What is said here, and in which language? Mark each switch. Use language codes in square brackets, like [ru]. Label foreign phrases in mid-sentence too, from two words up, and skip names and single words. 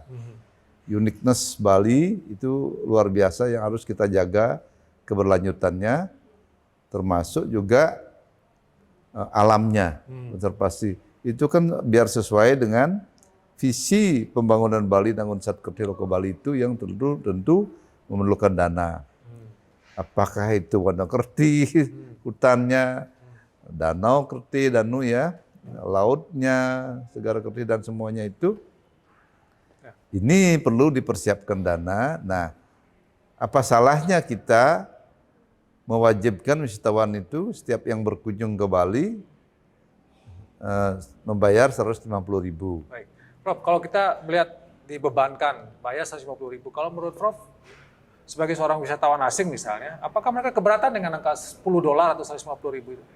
[id] Uniqueness Bali itu luar biasa yang harus kita jaga keberlanjutannya, termasuk juga alamnya, konservasi. Itu kan biar sesuai dengan visi pembangunan Bali Dangun Satkerti Loko Bali itu yang tentu memerlukan dana. Apakah itu Wonokerti, hutannya, Danau Kerti, Danu ya, lautnya, Segara Kerti dan semuanya itu, ini perlu dipersiapkan dana. Nah, apa salahnya kita mewajibkan wisatawan itu setiap yang berkunjung ke Bali membayar 150.000. Baik, Prof, kalau kita melihat dibebankan bayar 150.000, kalau menurut Prof, sebagai seorang wisatawan asing misalnya, apakah mereka keberatan dengan angka $10 atau 150.000 itu?